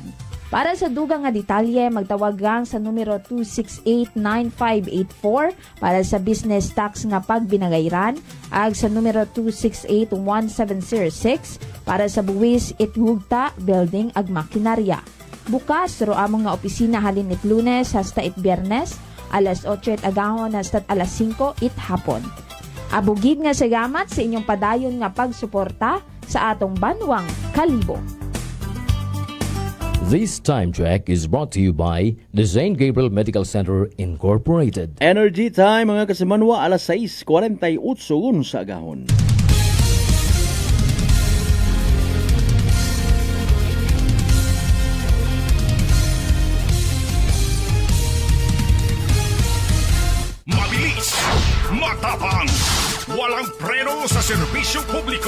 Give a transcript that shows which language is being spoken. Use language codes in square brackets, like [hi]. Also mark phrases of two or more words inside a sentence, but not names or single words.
[akl] Para sa dugang nga detalye, magtawag lang sa numero 268-9584 para sa [en] business tax [akl] nga pagbinagayran, ag sa numero 268-1706 para sa buwis itwugta, building ag makinarya. Bukas ro among nga opisina halin it Lunes hasta it Biyernes, alas 8 agahon hasta alas 5 it hapon. Abugid nga salamat sa inyong padayon nga pagsuporta sa atong Banwang Kalibo. [en] This time check is brought to you by the St. Gabriel Medical Center Incorporated. Energy time [akl] mga kasimanwa, alas 6:48 sa agahon. [tl] Mabilis, matapang, walang preno sa serbisyo publiko.